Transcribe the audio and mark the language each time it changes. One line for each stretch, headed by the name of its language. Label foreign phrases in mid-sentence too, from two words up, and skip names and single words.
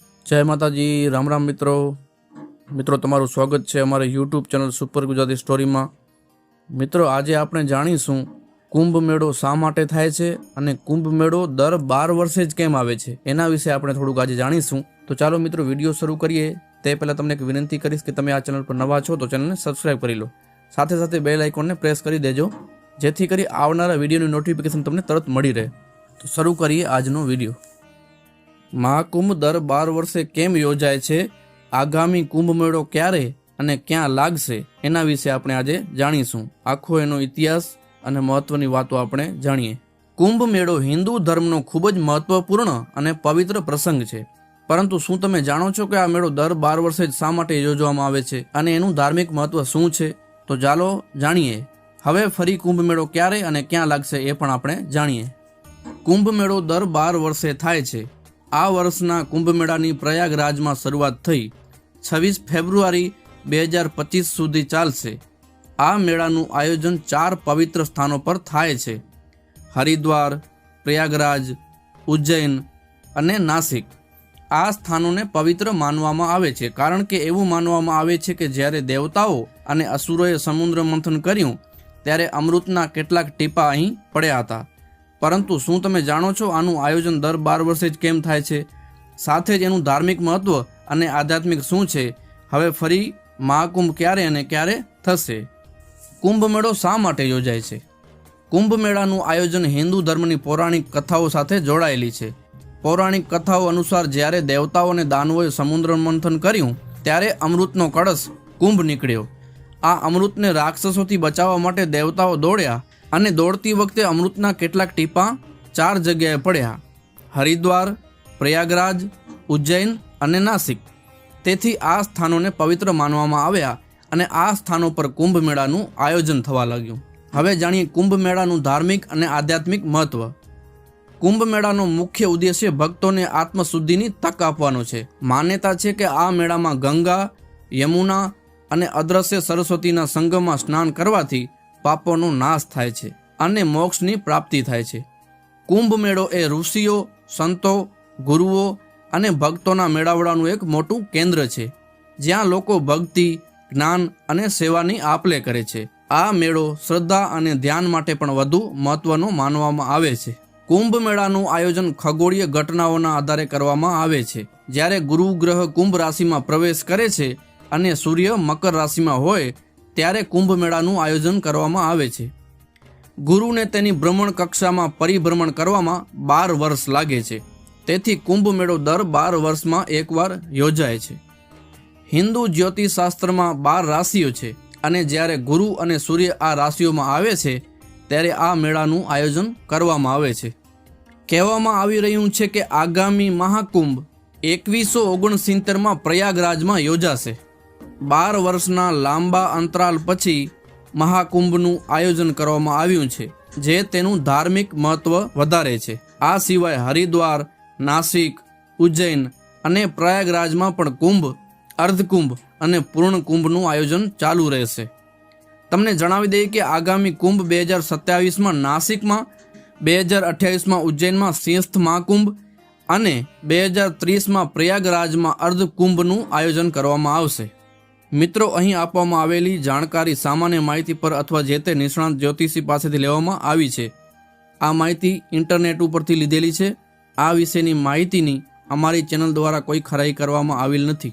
Gujarati: જય માતાજી। રામ રામ મિત્રો તમારું સ્વાગત છે અમારી
English: YouTube channel
Gujarati: સુપર ગુજરાતી સ્ટોરી માં। મિત્રો આજ આપણે જાણીશું કુંભ મેળો શા માટે થાય છે અને કુંભ મેળો દર 12 વર્ષે જ કેમ આવે છે એના વિષે આપણે થોડુંક આજ જાણીશું। તો ચાલો મિત્રો વિડિયો શરૂ કરીએ તે પહેલા તમને એક વિનંતી કરીશ કે તમે આ ચેનલ પર નવા છો તો ચેનલ ને સબ્સ્ક્રાઇબ કરી લો, સાથે સાથે
English: bell icon
Gujarati: ને પ્રેસ કરી દેજો જેથી કરી આવનારા વિડિયોની નોટિફિકેશન તમને તરત મળી રહે। તો શરૂ કરીએ આજનો વિડિયો। મહાકુંભ દર 12 વર્ષે કેમ યોજાય છે, આગામી કુંભ મેળો ક્યારે અને ક્યાં લાગશે એના વિષે આપણે આજે જાણીશું। આખો એનો ઇતિહાસ અને મહત્વની વાતો આપણે જાણીએ। કુંભ મેળો હિંદુ ધર્મનો ખૂબ જ મહત્વપૂર્ણ અને પવિત્ર પ્રસંગ છે, પરંતુ શું તમે જાણો છો કે આ મેળો દર 12 વર્ષે શા માટે યોજવામાં આવે છે અને એનું ધાર્મિક મહત્વ શું છે? તો ચાલો જાણીએ। હવે ફરી કુંભ મેળો ક્યારે અને ક્યાં લાગશે એ પણ આપણે જાણીએ। કુંભ મેળો દર 12 વર્ષે થાય છે। આ વર્ષના કુંભ મેળાની પ્રયાગરાજમાં શરૂઆત થઈ 26 ફેબ્રુઆરી 2025 સુધી ચાલશે। આ મેળાનું આયોજન 4 પવિત્ર સ્થાનો પર થાય છે, હરિદ્વાર, પ્રયાગરાજ, ઉજ્જૈન અને નાસિક। આ સ્થાનોને પવિત્ર માનવામાં આવે છે કારણ કે એવું માનવામાં આવે છે કે જ્યારે દેવતાઓ અને અસુરોએ સમુદ્ર મંથન કર્યું ત્યારે અમૃતના કેટલાક ટીપા અહીં પડ્યા હતા। પરંતુ શું તમે જાણો છો આનું આયોજન દર 12 વર્ષે જ કેમ થાય છે? સાથે જ એનું ધાર્મિક મહત્વ અને આધ્યાત્મિક શું છે? હવે ફરી મહાકુંભ ક્યારે અને ક્યારે થશે? કુંભ મેળો શા માટે યોજાય છે? કુંભ મેળાનું આયોજન હિંદુ ધર્મની પૌરાણિક કથાઓ સાથે જોડાયેલી છે। પૌરાણિક કથાઓ અનુસાર જ્યારે દેવતાઓ અને દાનવોએ સમુદ્ર મંથન કર્યું ત્યારે અમૃતનો કળશ કુંભ નીકળ્યો। આ અમૃતને રાક્ષસોથી બચાવવા માટે દેવતાઓ દોડ્યા અને દોડતી વખતે અમૃતના કેટલાક ટીપા 4 જગ્યાએ પડ્યા, હરિદ્વાર, પ્રયાગરાજ, ઉજ્જૈન અને નાસિક। તેથી આ સ્થાનોને પવિત્ર માનવામાં આવ્યા અને આ સ્થાનો પર કુંભ મેળાનું આયોજન થવા લાગ્યું। હવે જાણીએ કુંભ મેળાનું ધાર્મિક અને આધ્યાત્મિક મહત્વ। કુંભ મેળાનો મુખ્ય ઉદ્દેશ્ય ભક્તોને આત્મશુદ્ધિની તક આપવાનો છે। માન્યતા છે કે આ મેળામાં ગંગા, યમુના અને અદૃશ્ય સરસ્વતીના સંગમમાં સ્નાન કરવાથી પાપોનો નાશ થાય છે અને મોક્ષની પ્રાપ્તિ થાય છે। કુંભ મેળો એ ઋષિઓ, સંતો, ગુરુઓ અને ભક્તોના મેળાવડાનું એક મોટું કેંદ્ર છે જ્યાં લોકો ભક્તિ, જ્ઞાન અને સેવાની આપલે કરે છે। આ મેળો શ્રદ્ધા અને ધ્યાન માટે પણ વધુ મહત્વનો માનવામાં આવે છે। કુંભ મેળાનું આયોજન ખગોળીય ઘટનાઓના આધારે કરવામાં આવે છે। જ્યારે ગુરુ ગ્રહ કુંભ રાશિમાં પ્રવેશ કરે છે અને સૂર્ય મકર રાશિમાં હોય ત્યારે કુંભ મેળાનું આયોજન કરવામાં આવે છે। ગુરુને તેની ભ્રમણ કક્ષામાં પરિભ્રમણ કરવામાં 12 વર્ષ લાગે છે, તેથી કુંભ મેળો દર 12 વર્ષમાં એકવાર યોજાય છે। હિંદુ જ્યોતિષશાસ્ત્રમાં 12 રાશિઓ છે અને જ્યારે ગુરુ અને સૂર્ય આ રાશિઓમાં આવે છે ત્યારે આ મેળાનું આયોજન કરવામાં આવે છે। કહેવામાં આવી રહ્યું છે કે આગામી મહાકુંભ 2169 માં પ્રયાગરાજમાં યોજાશે। 12 વર્ષના લાંબા અંતરાલ પછી મહાકુંભનું આયોજન કરવામાં આવ્યું છે જે તેનું ધાર્મિક મહત્વ વધારે છે। આ સિવાય હરિદ્વાર, નાસિક, ઉજ્જૈન અને પ્રયાગરાજમાં પણ કુંભ, અર્ધકુંભ અને પૂર્ણ કુંભનું આયોજન ચાલુ રહેશે। તમને જણાવી દઈએ કે આગામી કુંભ 2027 માં નાસિકમાં, 2028 માં ઉજ્જૈનમાં સિંહસ્થ મહાકુંભ અને 2030 માં પ્રયાગરાજમાં અર્ધકુંભનું આયોજન કરવામાં આવશે। मित्रों અહીં આપવામાં આવેલી જાણકારી સામાન્ય માહિતી પર અથવા જે તે નિષ્ણાત જ્યોતિષી પાસેથી લેવામાં આવી છે। આ માહિતી ઇન્ટરનેટ ઉપરથી લીધેલી છે। આ વિશેની માહિતીની અમારી ચેનલ દ્વારા કોઈ ખરાઈ કરવામાં આવેલ નથી।